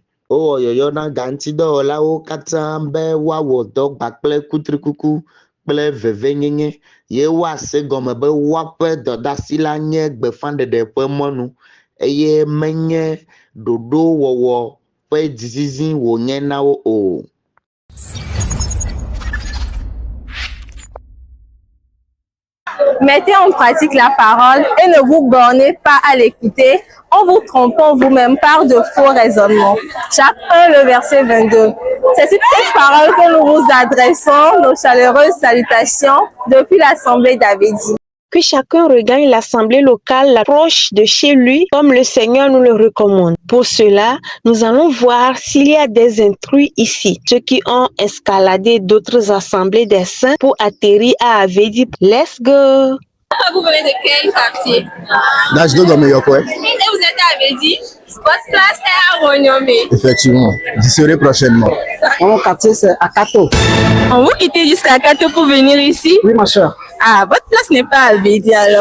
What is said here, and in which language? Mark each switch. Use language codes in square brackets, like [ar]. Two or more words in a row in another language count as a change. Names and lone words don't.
[ee] Wowɔ yɔyɔ na gantidɔwɔlawo katã be woawɔ dɔ gbakple kutrikuku kple vevenyenye ye woase gɔme be woaƒe dɔdeasi la nye gbeƒãɖeɖe ƒe mɔnu eye menye ɖoɖo wɔwɔ ƒe dzizizi wònye na wo o. [fr] Mettez en pratique la parole et ne vous bornez pas à l'écouter en vous trompant vous-même par de faux raisonnements. Jacques 1, le verset 22. C'est sur cette parole que nous vous adressons nos chaleureuses salutations depuis l'Assemblée d'Avédi. Que chacun regagne l'assemblée locale la proche de chez lui comme le Seigneur nous le recommande. Pour cela, nous allons voir s'il y a des intrus ici, ceux qui ont escaladé d'autres assemblées des saints pour atterrir à Avédi. [en] Let's go! [fr] Vous venez de quel quartier? D'Ajdo dans Meyokwe. Et vous êtes à Avédi? Votre place est à Ronyomé. Effectivement, j'y serai prochainement. Mon quartier, c'est Akato. On vous quittez jusqu'à Akato pour venir ici? Oui, ma chère. Ah, votre place n'est pas à Avédi alors.